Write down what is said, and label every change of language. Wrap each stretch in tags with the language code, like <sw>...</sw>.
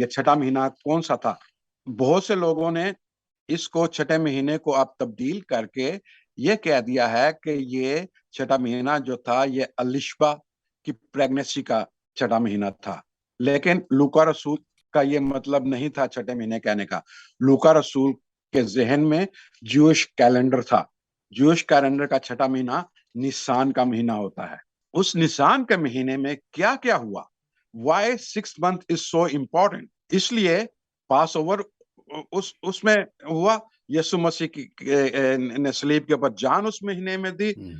<hi>ये 6ठा महीना कौन सा था? बहुत से लोगों ने इसको 6ठे महीने को अब तब्दील करके ये कह दिया है कि ये 6ठा महीना जो था ये अलिशबा की प्रेगनेंसी का 6ठा महीना था। लेकिन लूका रसूल का ये मतलब नहीं था 6ठे महीने कहने का। लूका रसूल के जहन में ज्यूइश कैलेंडर था। ज्यूइश कैलेंडर का 6ठा महीना निसान का महीना होता है। उस निसान के महीने में क्या क्या हुआ?</hi> <en>Why 6th month is so important?</en> <hi>इसलिए पास ओवर उसमें हुआ। यीशु मसीह की ने सलीब के ऊपर जान उस महीने में दी।</hi>